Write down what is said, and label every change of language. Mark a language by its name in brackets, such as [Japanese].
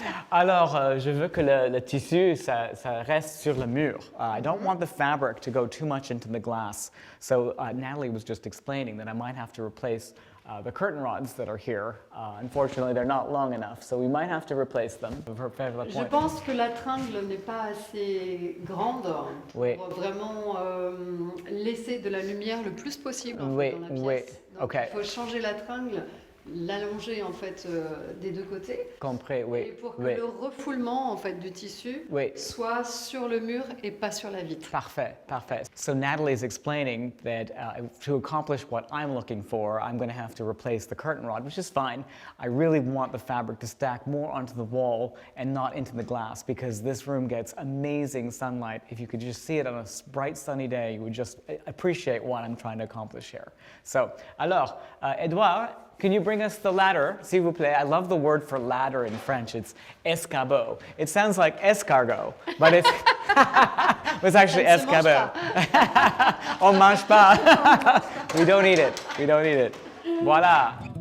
[French] Alors, je veux que le tissu, ça reste sur le mur. [English] I don't want the fabric to go too much into the glass. So Natalie was just explaining that I might have to replace the curtain rods that are here. Unfortunately, they're not long enough, so we might have to replace them. [French] Je pense que la tringle n'est pas assez grande pour vraiment laisser de la lumière le plus possible en fait, dans la pièce. Donc, [English] okay. [French] Il faut changer la tringle, l'allonger en fait des deux côtés. Compris, oui. Et pour que le refoulement en fait du tissu soit sur le mur et pas sur la vitre. Parfait, parfait. [English] So Natalie is explaining that to accomplish what I'm looking for, I'm going to have to replace the curtain rod, which is fine. I really want the fabric to stack more onto the wall and not into the glass, because this room gets amazing sunlight. If you could just see it on a bright sunny day, you would just appreciate what I'm trying to accomplish here. So, [French] alors, [English] Edouard, can you bring us the ladder, [French] s'il vous plaît? [English] I love the word for ladder in French. It's escabeau. It sounds like escargot, but it's, it's actually escabeau. [French] On mange pas. [English] We don't eat it. We don't eat it. [French] Voilà.